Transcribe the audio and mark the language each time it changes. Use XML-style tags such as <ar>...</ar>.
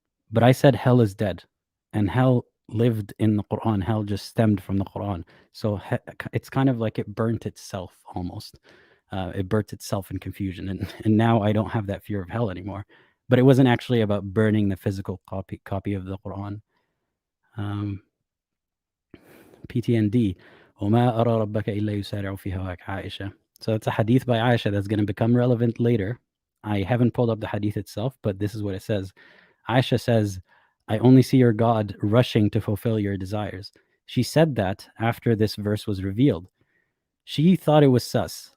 <en>But I said hell is dead, and hell lived in the Quran. Hell just stemmed from the Quran. So it's kind of like it burnt itself almost. It burnt itself in confusion, and now I don't have that fear of hell anymore. But it wasn't actually about burning the physical copy of the Quran. PTND.</en> <ar>وما أرى ربك إلا يسارع في هواك عائشة.</ar> <en>So it's a hadith by Aisha that's going to become relevant later. I haven't pulled up the hadith itself, but this is what it says. Aisha says, "I only see your God rushing to fulfill your desires." She said that after this verse was revealed. She thought it was sus.</en>